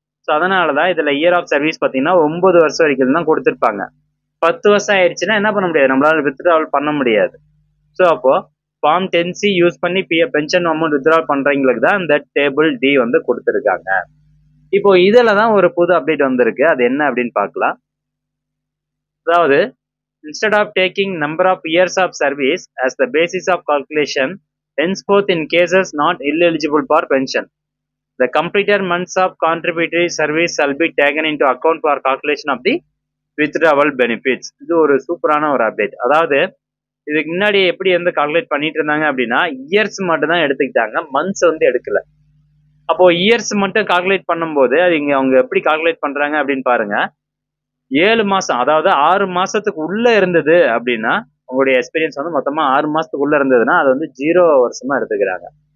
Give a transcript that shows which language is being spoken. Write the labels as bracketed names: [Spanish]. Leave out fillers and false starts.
[Tamil] So அதனால தான் இதில் இயர் ஆஃப் சர்வீஸ் பார்த்தீங்கன்னா 9 வருஷம் வரைக்கும் தான் கொடுத்துருப்பாங்க. 10 வருஷம் ஆயிடுச்சுன்னா என்ன பண்ண முடியாது, நம்மளால வித்ட்ராவல் பண்ண முடியாது. ஸோ அப்போது ஃபார்ம் 10C யூஸ் பண்ணி பென்ஷன் அமௌண்ட் வித்ட்ராவல் பண்ணுறவங்களுக்கு தான் இந்த டேபிள் டி வந்து கொடுத்துருக்காங்க. இப்போ இதில் தான் ஒரு புது அப்டேட் வந்திருக்கு. அது என்ன அப்படின்னு பார்க்கலாம். அதாவது [English] instead of taking number of years of service as the basis of calculation, henceforth in cases not eligible for pension, the completed months of contributory service shall be taken into account for calculation of the withdrawal benefits. [Tamil] இது ஒரு சூப்பரான ஒரு update. அதாவது இதுக்கு முன்னாடி எப்படி வந்து calculate பண்ணிட்டு இருந்தாங்க அப்படின்னா இயர்ஸ் மட்டும் தான் எடுத்துக்கிட்டாங்க, மந்த்ஸ் வந்து எடுக்கல. அப்போ இயர்ஸ் மட்டும் கால்குலேட் பண்ணும்போது அது இங்க அவங்க எப்படி கால்குலேட் பண்றாங்க அப்படின்னு பாருங்க. 7 மாசம், அதாவது 6 மாசத்துக்கு உள்ள இருந்தது அப்படின்னா உங்களுடைய எக்ஸ்பீரியன்ஸ் வந்து மொத்தமா 6 மாசத்துக்கு உள்ள இருந்ததுன்னா அது வந்து 0 வருஷமா எடுத்துக்கிறாங்க.